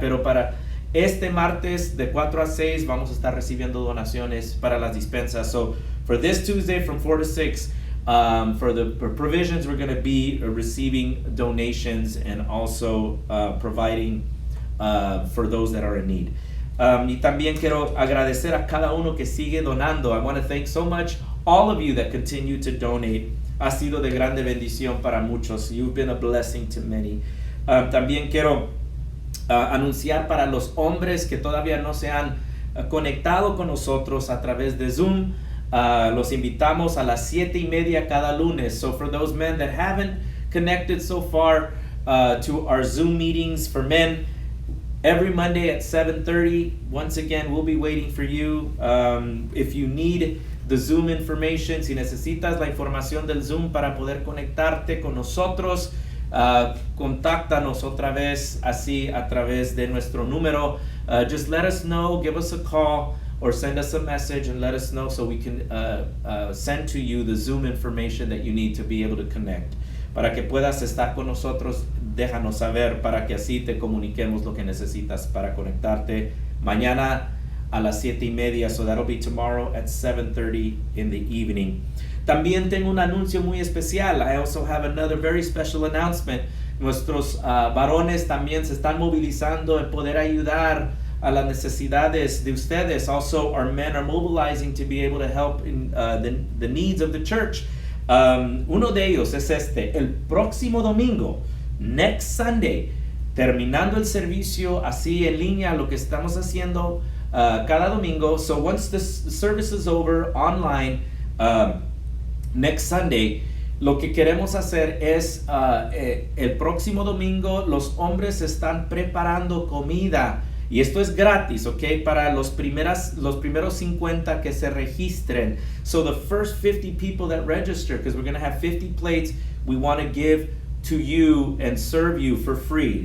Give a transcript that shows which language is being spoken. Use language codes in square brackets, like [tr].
[es] Pero para este martes de 4 a 6 vamos a estar recibiendo donaciones para las dispensas. [en] So for this Tuesday from 4 to 6, for the provisions, we're going to be receiving donations and also providing for those that are in need. [es] Y también quiero agradecer a cada uno que sigue donando. [en] I want to thank so much all of you that continue to donate. [es] Ha sido de grande bendición para muchos. [en] You've been a blessing to many. [es] También quiero anunciar para los hombres que todavía no se han conectado con nosotros a través de Zoom. Los invitamos a las 7:30 cada lunes. [en] So for those men that haven't connected so far to our Zoom meetings for men, every Monday at 7:30, once again, we'll be waiting for you. If you need the Zoom information, [es] si necesitas la información del Zoom para poder conectarte con nosotros, contáctanos otra vez así a través de nuestro número. [en] Just let us know, give us a call, or send us a message and let us know so we can send to you the Zoom information that you need to be able to connect. [es] Para que puedas estar con nosotros, déjanos saber para que así te comuniquemos lo que necesitas para conectarte mañana a las 7:30. [en] So that'll be tomorrow at 7:30 in the evening. [es] También tengo un anuncio muy especial. [en] I also have another very special announcement. [es] Nuestros varones también se están movilizando en poder ayudar a las necesidades de ustedes. [en] Also, our men are mobilizing to be able to help in the needs of the church. [es] Uno de ellos es el próximo domingo, [en] next Sunday, [es] terminando el servicio así en línea, lo que estamos haciendo cada domingo. [en] So once the service is over online, next Sunday, [es] lo que queremos hacer es el próximo domingo los hombres están preparando comida. Y esto es gratis, ¿ok? Para los primeros 50 que se registren. [en] So the first 50 people that register, because we're going to have 50 plates, we want to give to you and serve you for free.